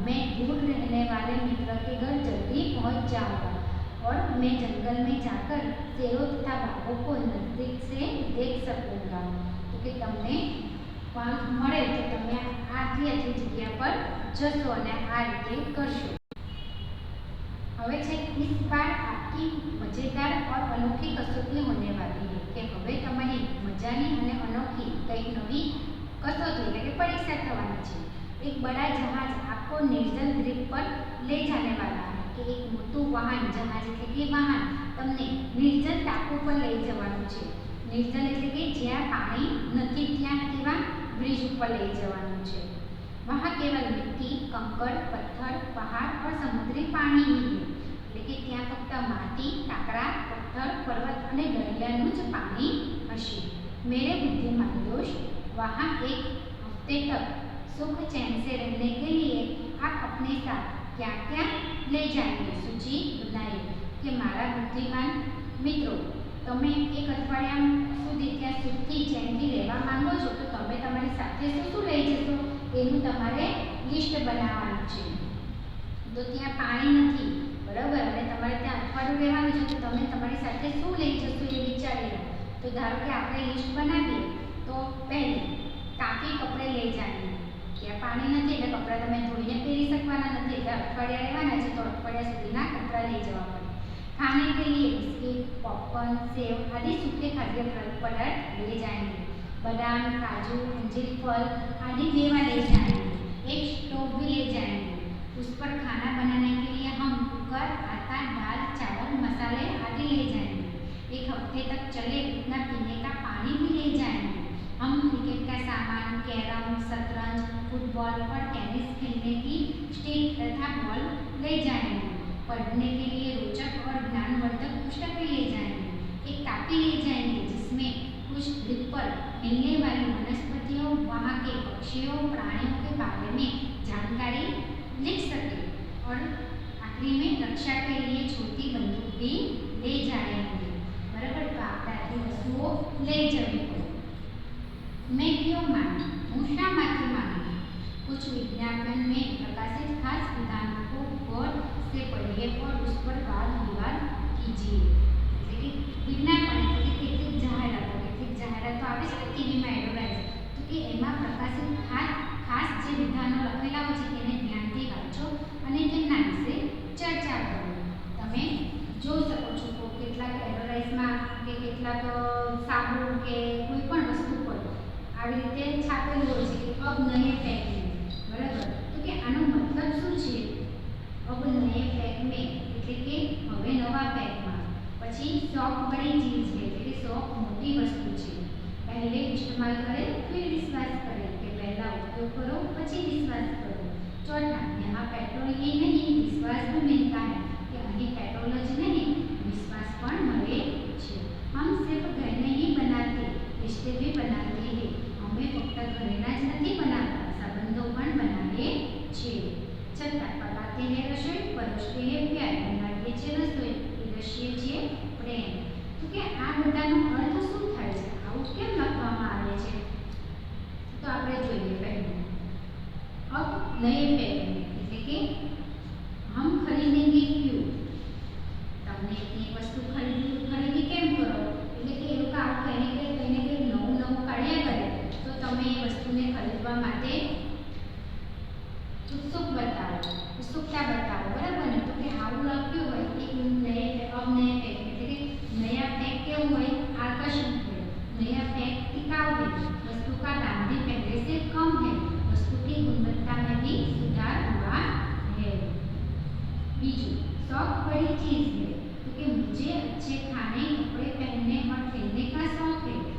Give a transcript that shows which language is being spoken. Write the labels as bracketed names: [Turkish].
[Hindi] मैं दूर रहने वाले मित्र के घर जल्दी पहुंच जाऊंगा और मैं जंगल में जाकर शेरों तथा बाघों को नजदीक से देख सकूंगा। [Gujarati] तो कि તમને પાંખ મળે તો તમે આટલી આટલી જગ્યા પર જશો અને આ રીતે કરશો। હવે છે [Hindi] इस बार आपकी मजेदार और अनोखी कसौटी होने वाली है [Gujarati] કે હવે તમારી મજાની અને અનોખી કંઈક નવી कसौटी એટલે કે પરીક્ષા થવાની છે। [Hindi] एक बड़ा जहाज आपको निर्जल द्वीप पर ले जाने वाला है [Gujarati] કે એક મોટું વાહન, જહાજ એટલે કે વાહન તમને નિર્જલ ટાપુ પર લઈ જવાનું છે। નિર્જલ એટલે કે જ્યાં પાણી નથી ત્યાં તેવા બ્રિજ ઉપર લઈ જવાનું છે। [Hindi] वहाँ केवल मिट्टी, कंकड़, पत्थर, पहाड़ और समुद्री पानी ही है [Gujarati] એટલે કે ત્યાં ફક્ત માટી, કાંકરા, પથ્થર, પર્વત અને દરિયાનું જ પાણી હશે। [Hindi] मेरे बुद्धिमान दोस्त, वहाँ एक हफ्ते तक सुख चैन से रहने के लिए आप अपने साथ क्या क्या ले जाएंगे, सूची बनाइए। [Gujarati] कि मारा बुद्धिमान मित्रों, તમે એક અઠવાડિયા સુધી ત્યાં સુખથી ચેનથી રહેવા માંગો છો તો તમે તમારી સાથે શું શું લઈ જશો એનું તમારે લિસ્ટ બનાવવાનું છે। તો ત્યાં પાણી નથી, બરાબર, અને તમારે ત્યાં અઠવાડિયું રહેવાનું છે તો તમે તમારી સાથે શું લઈ જશો એ વિચારી લો। તો ધારો કે આપણે લિસ્ટ બનાવીએ તો પહેલી કાફી કપડે લઈ જાણીએ। ત્યાં પાણી નથી એટલે કપડાં તમે ધોઈને પહેરી શકવાના નથી એટલે અઠવાડિયા રહેવાના છે તો અઠવાડિયા સુધીના કપડાં લઈ જવા પડે। [Hindi] खाने के लिए बिस्किट, पॉपकॉर्न, सेव आदि सूखे खाद्य पदार्थ ले जाएंगे। बादाम, काजू, अंजीर फल आदि मेवा ले जाएंगे। एक स्टोव भी ले जाएंगे। उस पर खाना बनाने के लिए हम कुकर, आटा, दाल, चावल, मसाले आदि ले जाएंगे। एक हफ्ते तक चले उतना पीने का पानी भी ले जाएंगे। हम क्रिकेट का सामान, कैरम, शतरंज, फुटबॉल और टेनिस खेलने की स्टिक तथा बॉल ले जाएंगे। पढ़ने के लिए रोचक और ज्ञानवर्धक पुस्तकें ले जाएंगे। एक कापी ले जाएंगे जिसमें उस द्वीप पर मिलने वाली वनस्पतियों, वहाँ के पक्षियों, प्राणियों के बारे में जानकारी लिख सके। और आखिरी में रक्षा के लिए छोटी बंदूक भी ले जाएंगे। [Gujarati] बराबर, तो આપણે આટલી વસ્તુઓ લઈ જવી પડે। [Hindi] मैं क्यों मानू? [Gujarati] હું શા માટે માનું? [Hindi] कुछ विज्ञापन में प्रकाशित खास विधानों को गौर से पढ़िए और उस पर वाद विवाद कीजिए। [Gujarati] એટલે કે વિજ્ઞાપન એટલે કે કેટલીક જાહેરાતો આવે છે ને ટીવીમાં એડવર્ટાઇઝ, તો કે એમાં પ્રકાશિત ખાસ જે વિધાનો લખેલા હોય છે તેને ધ્યાનથી વાંચો અને તેમના વિશે ચર્ચા કરો। તમે જોઈ શકો છો કે કેટલાક એડવર્ટાઇઝમાં કે કેટલાક સાબુ કે કોઈ પણ વસ્તુ પર આવી રીતે છાપેલું હોય છે કે [Hindi] અબ નયે પેક में, [Gujarati] બરાબર, તો કે આનો મતલબ શું છે? [Hindi] અબ નયે પેક में [Gujarati] એટલે કે હવે નવા પેકમાં। પછી [Hindi] शौक बड़ी चीज है [Gujarati] એટલે કે शौक મોટી વસ્તુ છે। [Hindi] पहले इस्तेमाल करें फिर विश्वास करें કે पहला उपयोग करो પછી विश्वास करो। चौथा, यहाँ पेट्रोल ही नहीं विश्वास भी मिलता है कि અહીં पेट्रोल જ नहीं विश्वास [Gujarati] પણ મળે છે। [Hindi] हम सिर्फ घर नहीं बनाते, रिश्ते भी बनाते हैं। [Gujarati] हमें फक्त घरेना જ નથી બનાવતા, સંબંધો પણ બનાવીએ છીએ। છઠ્ઠા, [Hindi] પકાते हैं रसोई, परोसते हैं प्यार, [Gujarati] बनाવીએ છીએ રસોઈ, પીરસીએ છીએ પ્રેમ। તો કે આ બધાનો અર્થ શું થાય છે? આવું કેમ લખવામાં આવે છે? તો આપણે જોઈએ પહેલું, [Hindi] अब नए पैक में [Gujarati] એટલે કે [Hindi] हम खरीदेंगे क्यों? [Gujarati] તમને એ વસ્તુ ખરીદી કેમ કરો? એટલે કે એ લોકો આવું કહીને નવું કાઢ્યા કરે તો તમે એ વસ્તુને ખરીદવા માટે [Hindi] उत्सुकता बताओ, [Gujarati] बराबर ने? तो कि आવું લખ્યું હોય કે [Hindi] अब नए पैक [Gujarati] એટલે કે [Hindi] नया पैक [Gujarati] કેવું હોય? आकर्षक હોય। [Hindi] नया पैक टिकाऊ है, वस्तु का दाम भी पहले से कम है, वस्तु की गुणवत्ता में भी सुधार हुआ है। बीजू, शौक बड़ी चीज है, क्योंकि मुझे अच्छे खाने, कपड़े पहनने और खेलने का शौक है।